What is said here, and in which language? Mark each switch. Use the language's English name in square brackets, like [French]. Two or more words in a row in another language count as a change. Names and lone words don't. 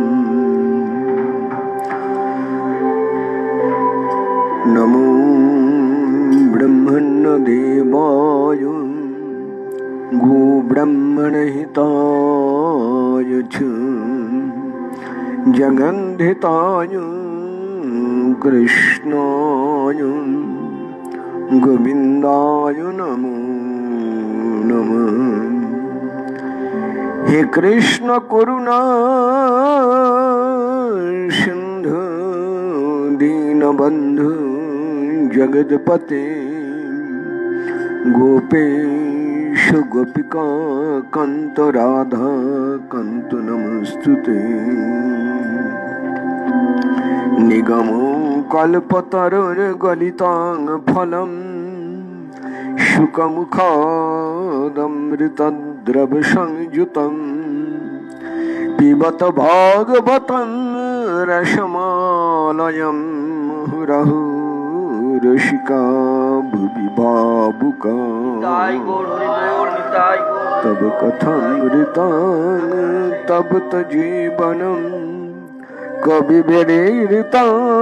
[Sanskrit] নমো ব্রহ্মণ্যদেবায় গোব্রাহ্মণহিতায় চ জগদ্ধিতায় কৃষ্ণায় গোবিন্দায় নমো নমঃ। হে কৃষ্ণ করুণা সিন্ধু দীনবন্ধু জগৎপতে গোপেশ গোপিকা কান্ত রাধা কান্ত নমস্তুতে। নিগম কল্পতরুর গলিতাং ফলম শুকমুখাদমৃতদ্রব সংযুতং পিবত ভাগবতং রসমালয়ং মুহুরহু রসিকা ভুবি ভাবুকা তব কথামৃতাং তপ্ত জীবনম কবিভিরিতাং